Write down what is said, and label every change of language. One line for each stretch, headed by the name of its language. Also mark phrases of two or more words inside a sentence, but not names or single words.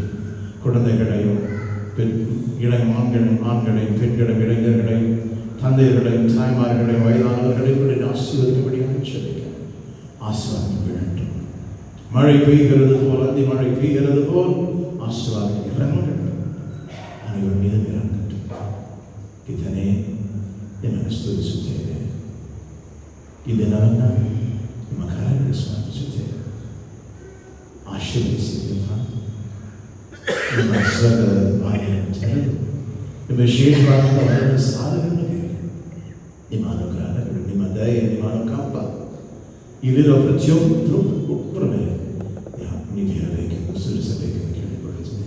Tamil: குழந்தைகளையும் ஆண்களையும் பெண்களையும் இளைஞர்களையும் தந்தையர்களையும் தாய்மார்களையும் வயதானவர்களையும் ஆசீர்வதிக்கப்படியாக சொல்லிக்கிறேன். ஆசீர்வாதம் வேண்டும். மழை பெய்கிறது போல், அந்தி மழை பெய்கிறது போல் ஆசீர்வாதம் இறங்கட்டும். அனைவரும் மீது இறங்கட்டும். இதனே
Kannada: ನಿಮಗೆ ಸ್ತುತಿಸುತ್ತೇವೆ. ಈ ದಿನವನ್ನು ನಿಮ್ಮ ಕರಗಳಿಗೆ ಸಮರ್ಪಿಸುತ್ತೇವೆ. ಆಶೀರ್ವದಿಸಿದ್ದೀರ. ನಿಮ್ಮ ಸ್ವರ್ಗದ ಬಾಗಿಲನ್ನು ತೆರೆದು ನಿಮ್ಮ ವಿಶೇಷವಾದಂಥ ವರದ ಸಾಧನೆಗಳಿಗೆ ನಿಮ್ಮ ಅನುಗ್ರಹಗಳು, ನಿಮ್ಮ ದಯೆ, ನಿಮ್ಮ ಅನುಕಂಪ ಇಲ್ಲಿರೋ ಪ್ರತಿಯೊಬ್ಬರ ಮೇಲೆ ನೀಡಿರಬೇಕೆಂದು ಸುರಿಸಬೇಕೆಂದು ಕೇಳಿಕೊಳ್ಳುತ್ತೇನೆ.